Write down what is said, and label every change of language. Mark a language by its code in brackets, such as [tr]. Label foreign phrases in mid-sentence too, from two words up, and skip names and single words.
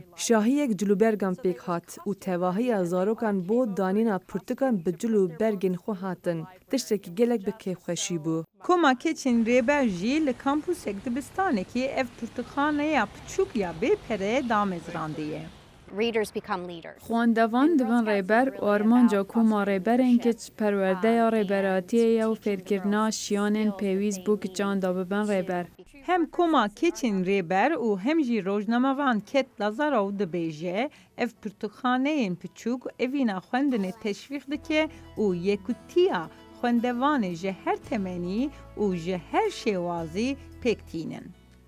[ku] Şahiyek cilûbergan pêk hat û tevahiya zarokan bo danîna pirtûkan bi cilûbergên xwe hatin. Tiştekî gelek bi kêfxweşî bû. Koma keçên rêber jî li kampûsek dibistanekî ev pirtûxaneya piçûk ya bêpere damezrandiye. [en] Readers become leaders. [ku] Xwendevan dibin rêber û armanca koma rêberên kiç perwerdeya rêberatiyê ya û fêrkirina şiyanên pêwîst bû kiçan da bibin rêber. Hem koma keçên rêber û hem jî rojnamevan Ket Lazarov dibêje ev pirtûkxaneyên piçûk evîna xwendinê teşvîq dike û yekûtiya xwendevanê ji her temenî û ji her şêwazî pêk tînin.